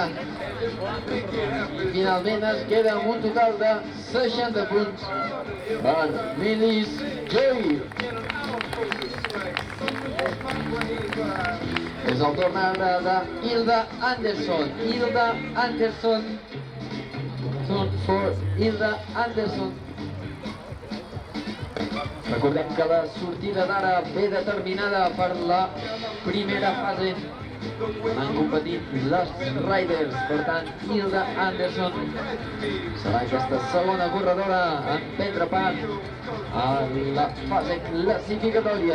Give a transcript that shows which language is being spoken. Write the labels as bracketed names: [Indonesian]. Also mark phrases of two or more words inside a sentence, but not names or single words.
[Catalan] Finalment es queda amb un total de 60 punts per Mini Juli. És el torn ara de Hilda Anderson. [English] Hilda Anderson. Turn for Hilda Anderson. [Catalan] Recordem que la sortida d'ara ve determinada per la primera fase. Han competit les riders, per tant, Hilda Anderson serà aquesta segona corredora en prendre part a la fase classificatòria.